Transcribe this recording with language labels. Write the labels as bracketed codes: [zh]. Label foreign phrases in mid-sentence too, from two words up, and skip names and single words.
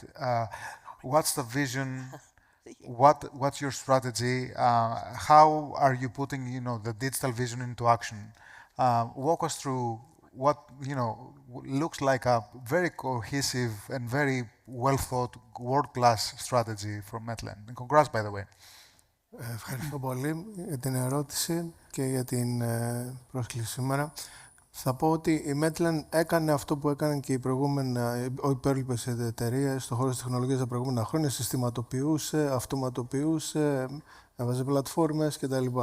[en] What's the vision? What's your strategy? How are you putting, the digital vision into action? Walk us through what, looks like a very cohesive and very well-thought, world-class strategy from Metlen. And congrats, by the way. [el] Ευχαριστώ πολύ για την ερώτηση και για την πρόσκληση σήμερα. Θα πω ότι η Metlen έκανε αυτό που έκαναν και οι υπόλοιπες εταιρείες στον χώρο της τεχνολογίας τα προηγούμενα χρόνια. Συστηματοποιούσε, αυτοματοποιούσε, έβαζε πλατφόρμες κτλ.